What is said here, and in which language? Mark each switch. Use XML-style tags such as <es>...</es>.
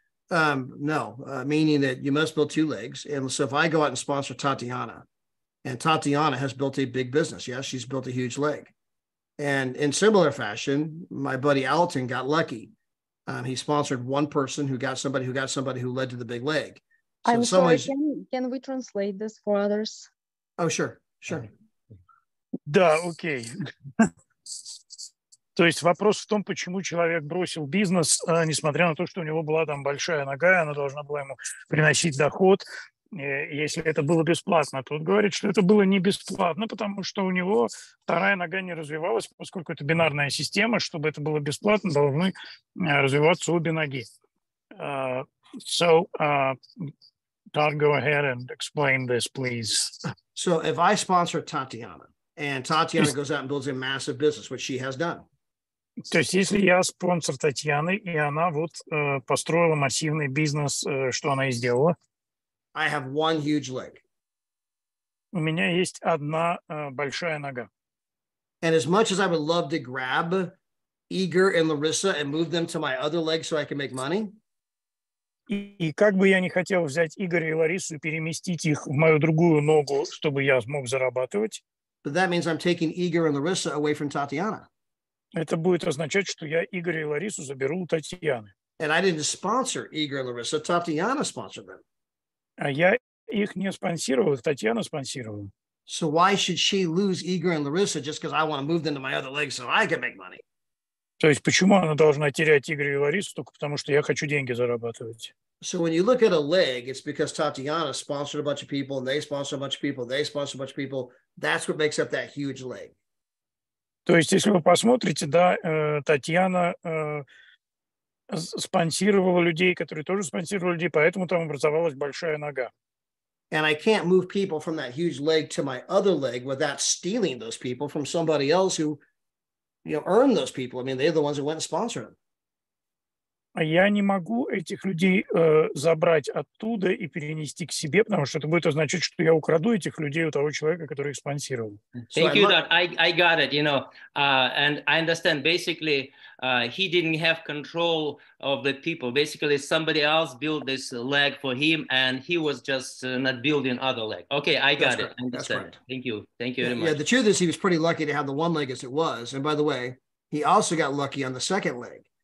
<en>no, meaning that you must build two legs. And so if I go out and sponsor Tatiana, and Tatiana has built a big business, yes, she's built a huge leg. And in similar fashion, my buddy Alton got lucky. He sponsored one person who got somebody who led to the big leg. So I'm sorry, can we translate this for others? Oh, sure.</en> <ru>Да, окей. То есть вопрос в том, почему человек бросил бизнес, несмотря на то, что у него была там большая нога, и она должна была ему приносить доход, если это было бесплатно. Тут говорит, что это было не бесплатно, потому что у него вторая нога не развивалась, поскольку это бинарная система, чтобы это было бесплатно, должны развиваться обе ноги.</ru> <en>So, Todd, go ahead and explain this, please. So if I sponsor Tatiana, and Tatiana goes out and builds a massive business, which she has done.</en> <ru>То есть если я спонсор Татьяны, и она вот построила массивный бизнес, что она и сделала.</ru> <en>I have one huge leg.</en> <ru>У меня есть одна большая нога.</ru> <en>And as much as I would love to grab Igor and Larissa and move them to my other leg so I can make money.</en> <ru>И как бы я не хотел взять Игоря и Ларису и переместить их в мою другую ногу, чтобы я смог зарабатывать.</ru> <en>But that means I'm taking Igor and Larissa away from Tatiana.</en> <ru>Это будет означать, что я Игоря и Ларису заберу у Татьяны.</ru> <en>And I didn't sponsor Igor and Larissa. Tatiana sponsored them.</en> <ru>А я их не спонсировал, Татьяна спонсировала.</ru> <en>So why should she lose Igor and Larissa just because I want to move them to my other leg so I can make money?</en> <ru>То есть почему она должна терять Игоря и Ларису только потому, что я хочу деньги зарабатывать?</ru> <en>So when you look at a leg, it's because Tatiana sponsored a bunch of people, and they sponsored a bunch of people, they sponsored a bunch of people. That's what makes up that huge leg.</en> <ru>То есть если вы посмотрите, да, Татьяна спонсировала людей, которые тоже спонсировали людей, поэтому там образовалась большая нога.</ru> <en>And I can't move people from that huge leg to my other leg without stealing those people from somebody else who, you know, earned those people. I mean, they're the ones who went and sponsored them.</en> <ru>А я не могу этих людей забрать оттуда и перенести к себе, потому что это будет означать, что я украду этих людей у того человека, который их спонсировал.</ru> <en>Thank you, that I got it, you know, and I understand basically he didn't have control of the people. Basically, somebody else built this leg for him, and he was just not building other leg. Okay, I got it. I understand. Thank you very much. Yeah, the truth is he was pretty lucky to have the one leg as it was. And by the way, he also got lucky on the second leg.</en>